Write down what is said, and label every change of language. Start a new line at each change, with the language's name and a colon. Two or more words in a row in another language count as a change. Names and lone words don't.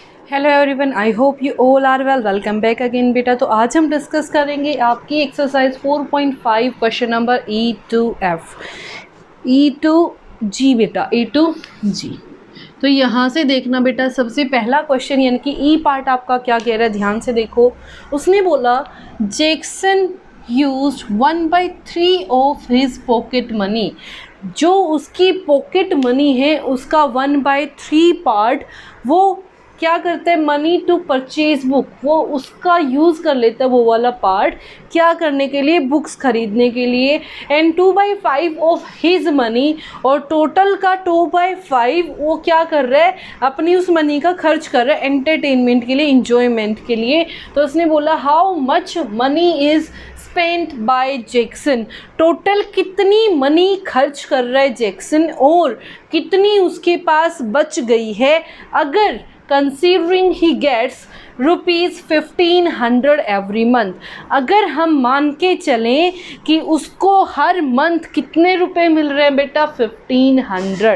English: Hello everyone, I hope you all are well. welcome back again
Hindi: बेटा। तो आज हम डिस्कस करेंगे आपकी एक्सरसाइज 4.5
English: question number E to F, E to G बेटा, E to G।
Hindi: तो यहाँ से देखना बेटा, सबसे पहला क्वेश्चन यानी कि ई पार्ट आपका क्या कह रहा है, ध्यान से देखो। उसने बोला
English: Jackson used 1/3 of his pocket money.
Hindi: जो उसकी
English: pocket money
Hindi: है उसका 1/3 पार्ट वो क्या करता है,
English: money to purchase book,
Hindi: वो उसका यूज़ कर लेता है वो वाला पार्ट क्या करने के लिए, बुक्स खरीदने के लिए।
English: and 2/5 of his money,
Hindi: और टोटल का 2/5 वो क्या कर रहा है, अपनी उस मनी का खर्च कर रहा है एंटरटेनमेंट के लिए, इंजॉयमेंट के लिए। तो उसने बोला
English: how much money is spent by Jackson.
Hindi: टोटल कितनी मनी खर्च कर रहा है जैक्सन और कितनी उसके पास बच गई है अगर
English: considering he gets ₹1500 every month.
Hindi: अगर हम मान के चलें कि उसको हर मंथ कितने रुपए मिल रहे हैं बेटा, 1500।